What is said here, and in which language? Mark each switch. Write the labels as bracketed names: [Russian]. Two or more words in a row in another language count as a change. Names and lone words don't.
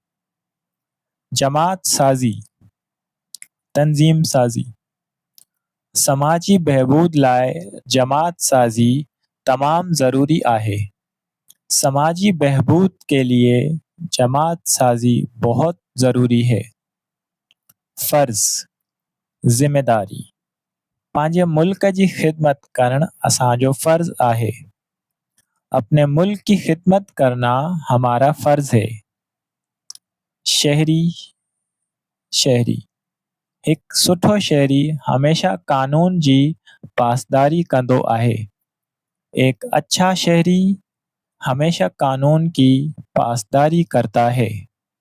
[Urdu] جماعت سازی، تنظیم سازی. [Sindhi] समाजी बहबूद लाए जमात साजी तमाम ज़रूरी आहे। [Urdu] سماجی بہبود کے لیے جماعت سازی بہت ضروری ہے. فرض، ذمہ داری. [Sindhi] पंहिंजे मुल्क जी ख़िदमत करण असांजो फ़र्ज़ आहे। [Urdu] اپنے ملک کی خدمت کرنا ہمارا فرض ہے. شہری، شہری. [Sindhi] एक सुठो शहरी हमेशा कानून जी पासदारी कंदो आहे। [Urdu] ایک اچھا شہری ہمیشہ قانون کی پاسداری کرتا ہے.